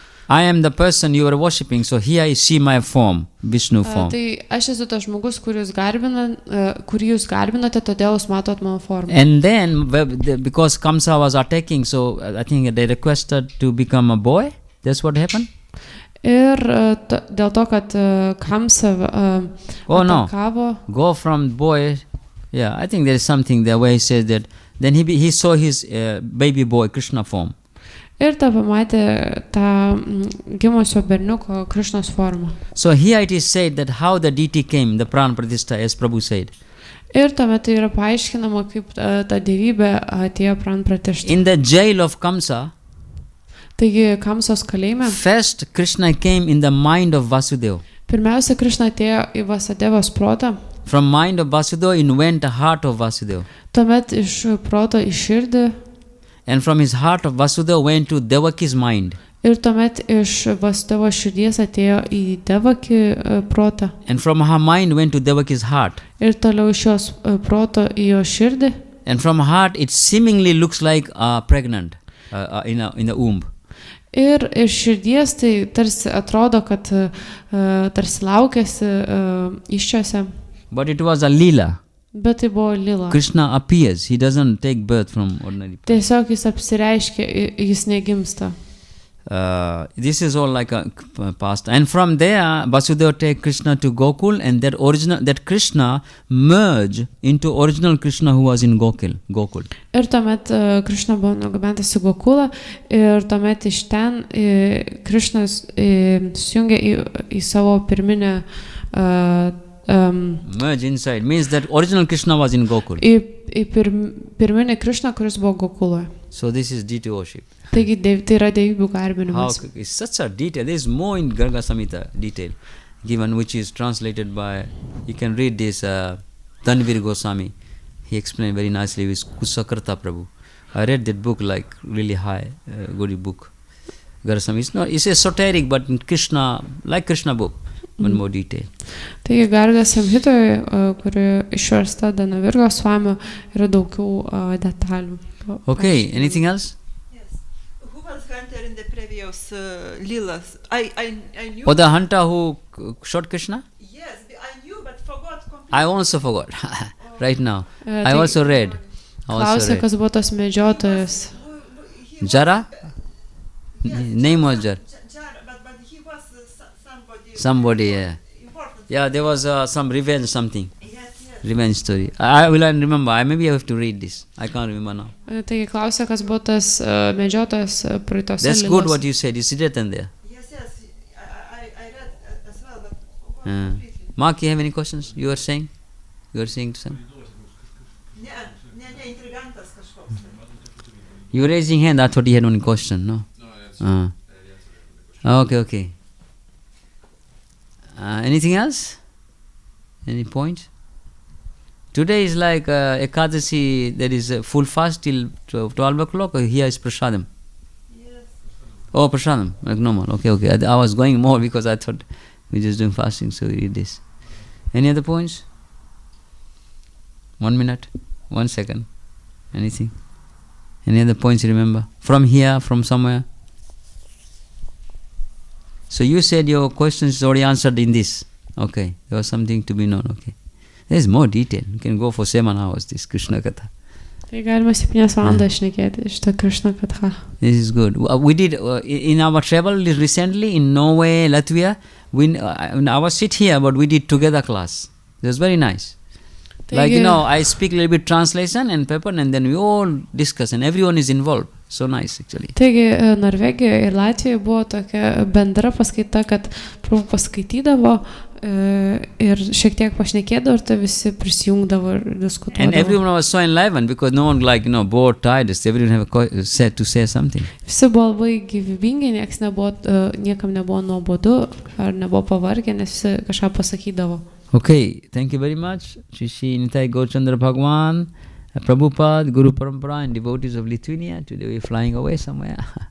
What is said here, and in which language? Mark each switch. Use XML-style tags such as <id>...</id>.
<en>I am the person you are worshipping, so here I see my form, Vishnu form.</en> <lt>Tai aš esu tas žmogus, kurį jūs garbinate, todėl jūs matot mano formą.</lt> <en>And then, because Kamsa was attacking, so I think they requested to become a boy. That's what happened?</en> <lt>Ir dėl to, kad Kamsa atakavo...</lt> <en>Go from boy... Yeah, I think there is something there where he says that then he saw his baby boy Krishna form.</en> <lt>Ir ta pamatė tą gimusio berniuko Krishnos formą.</lt> <en>So here it is said that how the deity came, the prana pratishtha, as Prabhu said.</en> <lt>Ir tuomet tai yra paaiškinama, kaip ta dievybė atėjo prana pratishtha.</lt> <en>In the jail of Kamsa,</en> <lt>taigi Kamsos kalėjime,</lt> <en>first Krishna came in the mind of Vasudeva.</en> <lt>Pirmiausia, Krishna atėjo į Vasudevos protą.</lt> <en>From mind of Vasudeva it went the heart of Vasudeva.</en> <lt>Tuomet iš proto į širdį.</lt> <en>And from his heart of Vasudeva went to Devaki's mind.</en> <lt>Ir tuomet iš Vasudevos širdies atėjo į Devaki protą.</lt> <en>And from her mind went to Devaki's heart.</en> <lt>Ir toliau iš jos proto į jo širdį.</lt> <en>And from heart it seemingly looks like pregnant in the womb.</en> <lt>Ir iš širdies tai tarsi atrodo, kad tarsi laukėsi iščiose.</lt> <en>But it was a lila.</en> <lt>Bet tai buvo lila.</lt> <en>Krishna appears. He doesn't take birth from ordinary person.</en> <lt>Tiesiog jis apsireiškia, jis negimsta.</lt> <en>This is all like a past. And from there, Vasudeva take Krishna to Gokul, and that Krishna merged into original Krishna who was in Gokul.</en> <lt>Ir tuomet Krishna buvo nugabentas į Gokulą, ir tuomet iš ten Krishnas susijungė į savo pirminę</lt> <en>merge inside means that original Krishna was in Gokul.</en> <lt>Į pirminį Krishna, kuris buvo Gokuloje.</lt> <en>So this is deity worship.</en> <lt>Taigi tai yra dievybių garbinimas.</lt> <en>It's such a detail. There is more in Garga Samhita detail given, which is translated by, you can read this Tanvir Goswami. He explained very nicely with Kusakarta Prabhu. I read that book like really high, good book. Garasam. It's not, it's esoteric, but in Krishna, like Krishna book, one more detail.</en> <lt>Taigi Garga samhitoje, kuri išversta Danavirgo Swamio, yra daugiau detalių.</lt> <en>Okay, anything else? Yes. Who was hunter in the previous Lilas? I knew. Or the hunter who shot Krishna? Yes, I knew, but forgot completely. I also forgot. Right now. I also read.</en> <lt>Klausė, kas buvo tas medžiotojas.</lt> <en>Jara? Name was Jara. But he was somebody. Somebody, yeah. Important. Yeah, there was some revenge something. Yes. Revenge story. I will remember. Maybe I have to read this. I can't remember now.</en> <lt>Taigi klausė, kas buvo tas medžiotojas praeitose</lt> <en>That's good what you said. It's written there. Yes. I read as well, but forgot completely. Mark, you have any questions? You are saying? You are saying to something?</en> <lt>Intrigantas kažkoks.</lt> <en>You were raising hand. I thought you had one question. No? No, Okay. Anything else? Any point? Today is like Ekadasi, there is a full fast till 12 o'clock. Here is Prasadam. Yes. Oh, Prasadam, like normal. Okay. I was going more because I thought we're just doing fasting, so we read this. Any other points? 1 minute, 1 second. Anything? Any other points you remember? From here, from somewhere? So you said your questions is already answered in this. Okay, there was something to be known. Okay. There's more detail. You can go for 7 hours, this Krishna Katha.</en> <lt>Tai galima 7 valandas šnekėti šitą Krishna Katha.</lt> <en>This is good. We did, in our travel recently, in Norway, Latvia, I was sit here, but we did together class. It was very nice. Like, I speak a little bit translation and paper, and then we all discuss, and everyone is involved. So nice, actually.</en> <lt>Taigi, Norvegijoje ir Latvijoje buvo tokia bendra paskaita, kad prabhu paskaitydavo ir šiek tiek pašnekėdavo, ir tai visi prisijungdavo ir diskutuodavo.</lt> <en>And everyone was so enlivened because no one bored, tired. Everyone have said to say something.</en> <lt>Visi buvo labai gyvybingi, niekam nebuvo nuobodu ar nebuvo pavargę, nes visi kažką pasakydavo.</lt> <en>Okay, thank you very much. Shri Nitai Gaurchandra Bhagwan, Prabhupada, Guru Parampara, and devotees of Lithuania. Today we are flying away somewhere.</en>